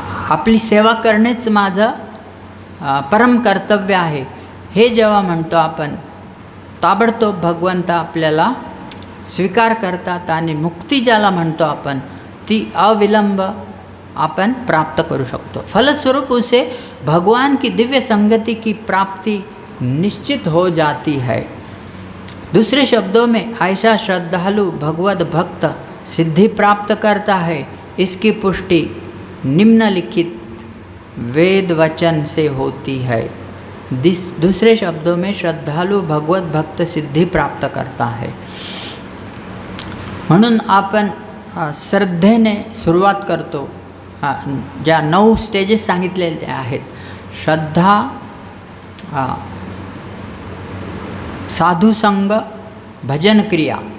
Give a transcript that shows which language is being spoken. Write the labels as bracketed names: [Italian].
[Marathi] आपली सेवा करणेच माझं परम कर्तव्य आहे, हे जेव्हा म्हणतो आपण, ताबडतोब भगवंत आपल्याला स्वीकार करतात आणि मुक्ती ज्याला म्हणतो आपण, ती अविलंब अपन प्राप्त करू शकतो। [Hindi] फलस्वरूप उसे भगवान की दिव्य संगति की प्राप्ति निश्चित हो जाती है। दूसरे शब्दों में ऐसा श्रद्धालु भगवत भक्त सिद्धि प्राप्त करता है, इसकी पुष्टि निम्नलिखित वेद वचन से होती है। दूसरे शब्दों में श्रद्धालु भगवत भक्त सिद्धि प्राप्त करता है। [Marathi] म्हणून आपण श्रद्धेने सुरुवात करतो। ज्या 9 स्टेजेस सांगितलेले आहेत, श्रद्धा, साधुसंग, भजन क्रिया।